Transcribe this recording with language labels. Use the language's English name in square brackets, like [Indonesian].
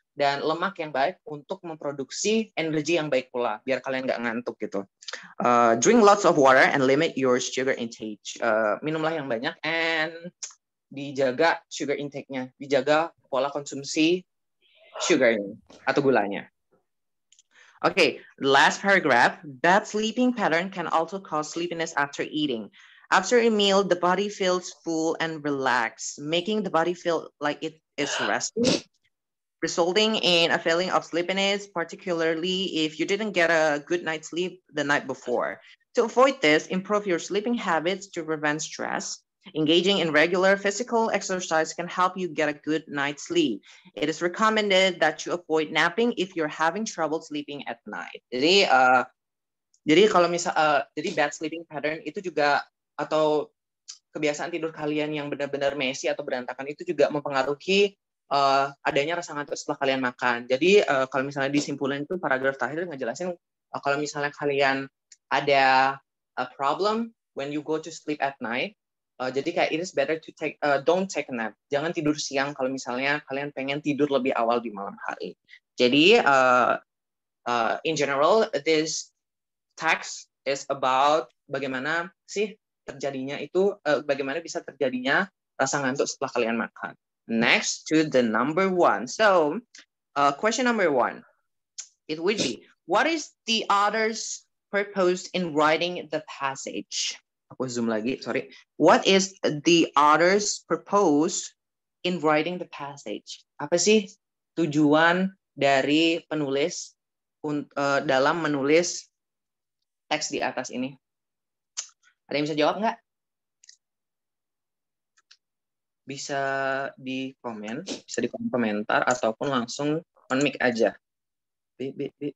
[Indonesian] Dan lemak yang baik untuk memproduksi energi yang baik pula, biar kalian nggak ngantuk gitu. [English] Drink lots of water and limit your sugar intake. [Indonesian] Minumlah yang banyak and dijaga sugar intake-nya, dijaga pola konsumsi sugarnya atau gulanya. [English] Okay, last paragraph. Bad sleeping pattern can also cause sleepiness after eating. After a meal, the body feels full and relaxed, making the body feel like it is resting, resulting in a feeling of sleepiness, particularly if you didn't get a good night's sleep the night before. To avoid this, improve your sleeping habits to prevent stress. Engaging in regular physical exercise can help you get a good night's sleep. It is recommended that you avoid napping if you're having trouble sleeping at night. [Indonesian] Jadi kalau jadi [English] bad sleeping pattern [Indonesian] itu juga, atau kebiasaan tidur kalian yang benar-benar messy atau berantakan itu juga mempengaruhi adanya rasa ngantuk setelah kalian makan. Jadi kalau misalnya disimpulkan itu paragraf terakhir ngejelasin kalau misalnya kalian ada [English] a problem when you go to sleep at night, [Indonesian] jadi kayak [English] it is better to don't take a nap. [Indonesian] Jangan tidur siang kalau misalnya kalian pengen tidur lebih awal di malam hari. Jadi [English] in general this text is about [Indonesian] bagaimana sih terjadinya itu, bagaimana bisa terjadinya rasa ngantuk setelah kalian makan. [English] Next to the number 1. So question number 1, it would be, what is the author's purpose in writing the passage? [Indonesian] Aku zoom lagi, [English] sorry. What is the author's purpose in writing the passage? [Indonesian] Apa sih tujuan dari penulis dalam menulis teks di atas ini? Ada yang bisa jawab nggak? Bisa di komen, bisa di kolom komentar, ataupun langsung on mic aja. B.